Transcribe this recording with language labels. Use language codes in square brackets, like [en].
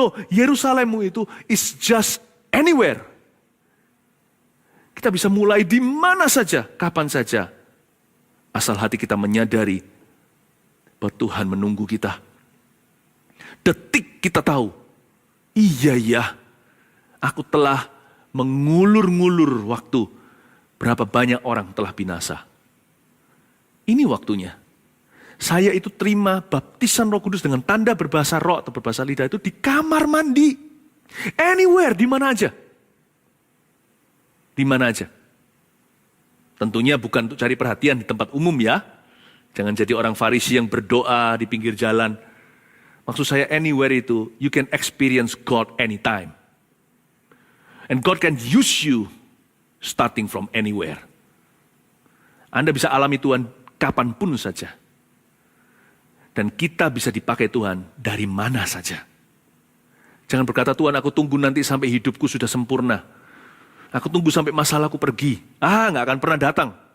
[id] Yerusalemmu itu [en] is just anywhere. [id] Kita bisa mulai di mana saja, kapan saja. Asal hati kita menyadari bahwa Tuhan menunggu kita. Detik kita tahu, iya ya, aku telah mengulur-ngulur waktu. Berapa banyak orang telah binasa. Ini waktunya. Saya itu terima baptisan Roh Kudus dengan tanda berbahasa roh atau berbahasa lidah itu di kamar mandi. Anywhere, di mana aja. Di mana aja. Tentunya bukan untuk cari perhatian di tempat umum ya. Jangan jadi orang Farisi yang berdoa di pinggir jalan. Maksud saya anywhere itu, [en] you can experience God anytime. And God can use you starting from anywhere. [id] Anda bisa alami Tuhan kapanpun saja. Dan kita bisa dipakai Tuhan dari mana saja. Jangan berkata, Tuhan aku tunggu nanti sampai hidupku sudah sempurna. Aku tunggu sampai masalahku pergi. Nggak akan pernah datang.